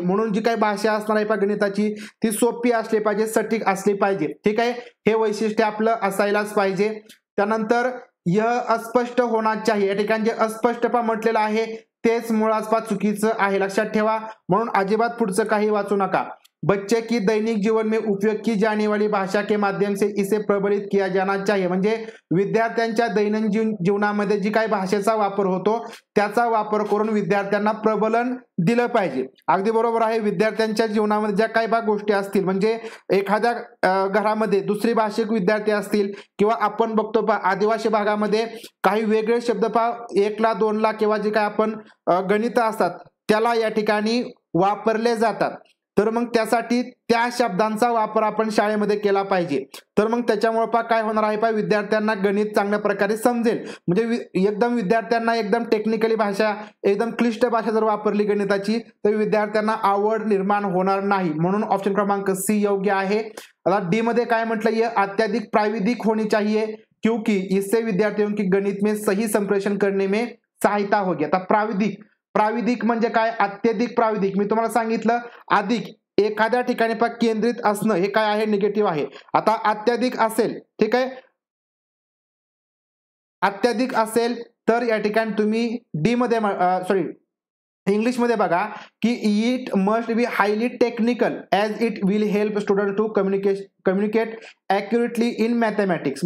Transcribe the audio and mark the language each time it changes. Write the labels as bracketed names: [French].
[Marathi] म्हणून जी काही भाषा असणार आहे गणिताची ती सोपी असली पाहिजे, सटीक असली पाहिजे. ठीक आहे, हे वैशिष्ट्य आपलं असायलाच पाहिजे. त्यानंतर [Hindi] यह अस्पष्ट होना चाहिए. [Marathi] या ठिकाणी जे अस्पष्टपा म्हटलेलं आहे तेच मुळात चुकीचं आहे, लक्षात ठेवा. म्हणून अजिबात पुढचं काही वाचू नका. [Hindi] बच्चे की दैनिक जीवन में उपयोग की जाने वाली भाषा के माध्यम से इसे प्रबलित किया जाना चाहिए. [Marathi] म्हणजे विद्यार्थ्यांच्या दैनंदिन जीवनामध्ये जी काही भाषेचा वापर होतो त्याचा वापर करून विद्यार्थ्यांना प्रबलन दिलं पाहिजे. अगदी बरोबर आहे. विद्यार्थ्यांच्या जीवनामध्ये ज्या काही गोष्टी असतील म्हणजे एखाद्या घरामध्ये दुसरी भाषिक विद्यार्थी असतील किंवा आपण बघतो आदिवासी भागामध्ये काही वेगळे शब्द 1 ला 2 ला किंवा जे काही आपण गणित असतात त्याला या ठिकाणी वापरले जातात. तर मग त्यासाठी त्या शब्दांचा वापर आपण शाळेमध्ये केला पाहिजे. तर मग त्याच्यामुळे काय होणार आहे विद्यार्थ्यांना गणित चांगल्या प्रकारे समजेल. म्हणजे एकदम विद्यार्थ्यांना एकदम टेक्निकली भाषा एकदम क्लिष्ट भाषा जर वापरली गणिताची तर विद्यार्थ्यांना आवड निर्माण होणार नाही. म्हणून ऑप्शन क्रमांक सी योग्य आहे. आता डी मध्ये काय म्हटलंय [Hindi] अत्यधिक प्राविधिक होनी चाहिए क्योंकि इससे विद्यार्थियों की गणित में सही संप्रेषण करने में सहायता होगी. [Marathi] आता प्राविधिक म्हणजे काय अत्यधिक प्राविधिक मी तुम्हाला सांगितलं अधिक एखाद्या ठिकाणी केंद्रित असणं हे काय आहे निगेटिव्ह आहे. आता अत्यधिक असेल ठीक आहे अत्यधिक असेल तर या ठिकाणी तुम्ही डी मध्ये सॉरी इंग्लिश मध्ये बघा की [English] It must be highly technical as it will help student to communicate accurately in mathematics.